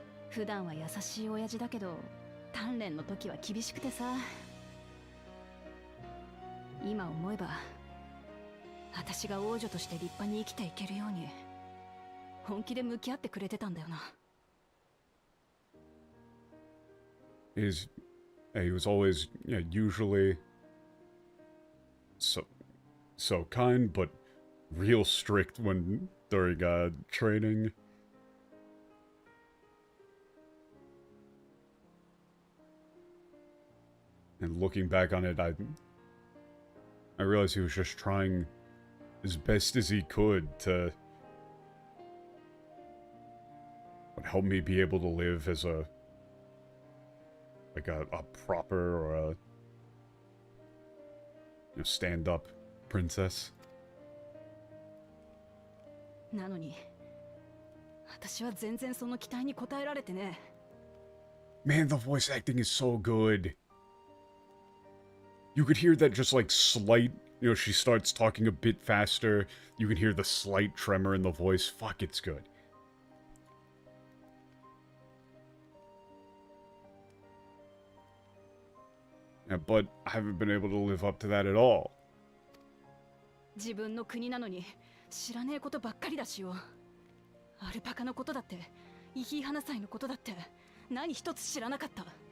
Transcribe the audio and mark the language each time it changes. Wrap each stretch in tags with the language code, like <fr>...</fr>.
<ja>普段は優しい親父だけど、鍛錬の時は厳しくてさ。今思えば、私が王女として立派に生きていけるように、本気で向き合ってくれてたんだよな。</ja> <en>He was always, usually so kind, but real strict when during training. And looking back on it, I realized he was just trying as best as he could to help me be able to live as a proper or a stand-up princess.</en> <ja>なのに、私は全然その期待に応えられてね。</ja> <en>Man, the voice acting is so good. You could hear that just like slight, she starts talking a bit faster. You can hear the slight tremor in the voice. Fuck, it's good. Yeah, but I haven't been able to live up to that at all.</en> <ja>自分の国なのに知らねえことばっかりだしよ。アルパカのことだって、イヒイハナ祭のことだって、何一つ知らなかった。</ja>